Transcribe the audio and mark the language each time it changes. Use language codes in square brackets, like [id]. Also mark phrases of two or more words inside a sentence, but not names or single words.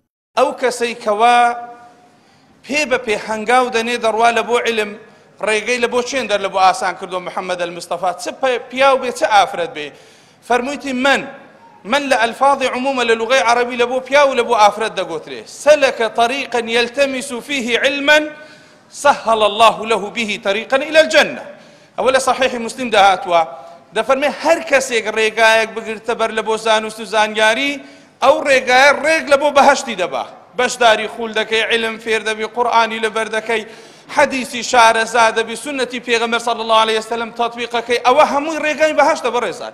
[ckb] ئەو کەسەی کەوا پێ بە پێ هەنگاو دەنێ دەڕوا لە بۆ علم ڕێگەی لە بۆ چێن دەر لە بۆ ئاسان کردو محەممەد المستەفا چ پیاو بێ چه ئافرەت بێ فەرموویتی من لە ئەلفاظی عمومە لە لوغەی عەرەبی لە بۆ پیاو لە بۆ ئافرەت دەگوترێ. [ar] سەلەکە طەریقا یەلتەمیس فیه علما سهل الله له به طریقا إلى الجنة. [ckb] ئەوە لە صحیحی مسلم داهاتوە دەفەرمێ هەر کەسێک ڕێگایەک بگرتە بەر لە بۆ زانست و زانیاری ئەو ڕێگایە ڕێگ لە بۆ بەهەشتی دەبا. بەشداری خوول دەکەی، علم فێر دەبی، قورئانی لەبەر دەکەی، حەدیسی شارەزا دەبی، سونەتی پێغەمبەر [ar] صلی الله عليه وسلم [ckb] تەطبیقەکەی، ئەوە هەمووی ڕێگای بەهەشتە بەڕێزان.